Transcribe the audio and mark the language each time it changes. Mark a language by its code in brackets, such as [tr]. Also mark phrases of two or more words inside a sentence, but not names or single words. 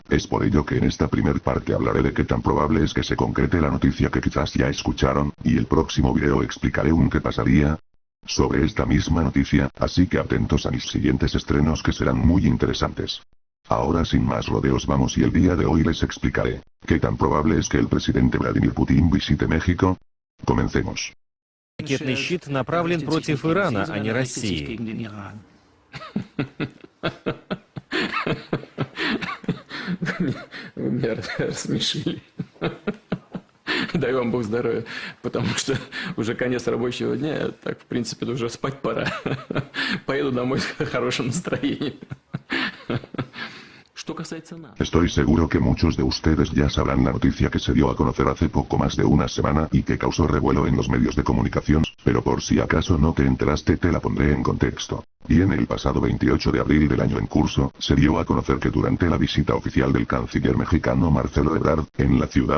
[es] Es por ello que en esta primer parte hablaré de qué tan probable es que se concrete la noticia que quizás ya escucharon, y el próximo video explicaré qué pasaría sobre esta misma noticia, así que atentos a mis siguientes estrenos que serán muy interesantes. Ahora sin más rodeos vamos y el día de hoy les explicaré, ¿qué tan probable es que el presidente Vladimir Putin visite México? Comencemos. [ru] Ракетный щит направлен против Ирана, а не России. Вы меня рассмешили. Дай вам Бог здоровья, потому что уже конец рабочего дня, так в принципе уже спать пора. Поеду домой с хорошим настроением. [es] Estoy seguro que muchos de ustedes ya sabrán la noticia que se dio a conocer hace poco más de una semana y que causó revuelo en los medios de comunicación, pero por si acaso no te enteraste te la pondré en contexto. Y en el pasado 28 de abril del año en curso, se dio a conocer que durante la visita oficial del canciller mexicano Marcelo Ebrard, en la ciudad